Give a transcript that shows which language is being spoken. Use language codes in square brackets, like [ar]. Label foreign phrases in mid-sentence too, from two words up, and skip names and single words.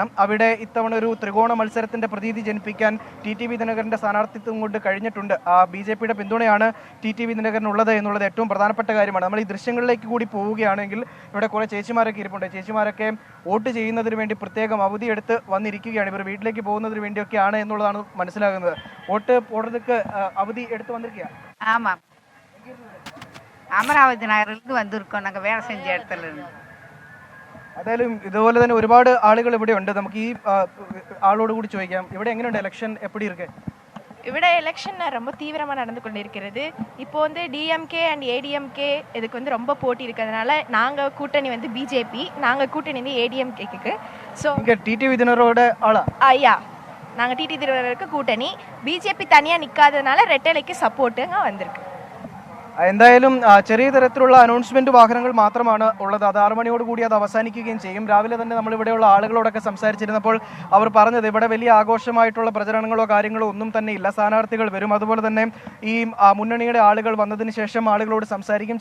[ml] അവിടെ ഇത്തവണ ഒരു ത്രികോണ മത്സരത്തിന്റെ പ്രതീതി ജനിപ്പിക്കാൻ TTV ദിനകരന്റെ സ്ഥാനാർത്ഥിത്വം കൊണ്ട് കഴിഞ്ഞിട്ടുണ്ട്. BJP-യുടെ പിന്തുണയാണ് TTV ദിനകരനുള്ളത് എന്നുള്ളത് ഏറ്റവും പ്രധാനപ്പെട്ട കാര്യമാണ്. നമ്മൾ ഈ ദൃശ്യങ്ങളിലേക്ക് കൂടി പോവുകയാണെങ്കിൽ ഇവിടെ കുറെ ചേച്ചിമാരൊക്കെ ഇരിപ്പുണ്ട്. ചേച്ചിമാരൊക്കെ വോട്ട് ചെയ്യുന്നതിന് വേണ്ടി പ്രത്യേകം അവധിയെടുത്ത് വന്നിരിക്കുകയാണ്. ഇവർ വീട്ടിലേക്ക് പോകുന്നതിന് വേണ്ടിയൊക്കെയാണ് എന്നുള്ളതാണ് മനസ്സിലാകുന്നത്. [ta] ஓட்டு போடுறதுக்கு அவதி எடுத்து வந்திருக்கியா? ஆமாம், அமராவதி நகரிலிருந்து வந்திருக்கோம். நாங்கள் வேலை செஞ்ச இடத்துல இருந்து. [ml] അതായാലും ഇതുപോലെ തന്നെ ഒരുപാട് ആളുകൾ ഇവിടെ ഉണ്ട്. നമുക്ക് ഈ ആളോട് കൂടി ചോദിക്കാം, ഇവിടെ എങ്ങനെയുണ്ട് ഇലക്ഷൻ? [ta] എപ്പടി ഇருக்கு? ഇവിടെ எலெக்ஷன் ரொம்ப தீவிரமாக நடந்து கொண்டு இருக்கிறது. இப்போ வந்து DMK அண்ட் ADMK இதுக்கு வந்து ரொம்ப போட்டி இருக்கிறதுனால நாங்கள் கூட்டணி வந்து BJP, நாங்கள் கூட்டணி வந்து ADMKக்கு. ஸோ இங்கே TTV தினரோட ஆளா? ஐயா, நாங்கள் TTV தினருக்கு கூட்டணி. BJP தனியாக நிற்காததுனால ரெட்டலைக்கு சப்போர்ட்டுங்க வந்திருக்கு. [ml] എന്തായാലും ചെറിയ തരത്തിലുള്ള അനൗൺസ്മെന്റ് വാഹനങ്ങൾ മാത്രമാണ് ഉള്ളത്. അത് 6 മണിയോടുകൂടി അത് അവസാനിക്കുകയും ചെയ്യും. രാവിലെ തന്നെ നമ്മൾ ഇവിടെയുള്ള ആളുകളോടൊക്കെ സംസാരിച്ചിരുന്നപ്പോൾ അവർ പറഞ്ഞത് ഇവിടെ വലിയ ആഘോഷമായിട്ടുള്ള പ്രചരണങ്ങളോ കാര്യങ്ങളോ ഒന്നും തന്നെ ഇല്ല. സ്ഥാനാർത്ഥികൾ വരും, അതുപോലെ തന്നെ ഈ മുന്നണിയുടെ ആളുകൾ വന്നതിന് ശേഷം ആളുകളോട് സംസാരിക്കും.